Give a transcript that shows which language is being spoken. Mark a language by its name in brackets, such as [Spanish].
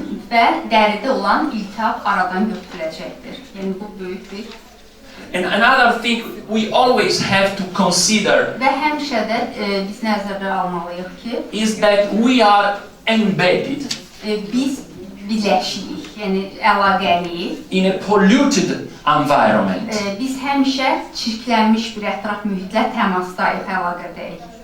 [Azerbaijani] Və dəridə olan iltihab aradan götürüləcəkdir. Yəni bu böyük bir. [English] And another thing we always have to consider [Azerbaijani] Və həmişə də biz nəzərə almalıyıq ki, [English] is that we are embedded [Azerbaijani] biz birləşirik, yəni əlaqəliyik. [English] in a polluted environment. [Azerbaijani] Biz həmişə çirklənmiş bir ətraf mühitlə təmasdayıq, əlaqədəyik.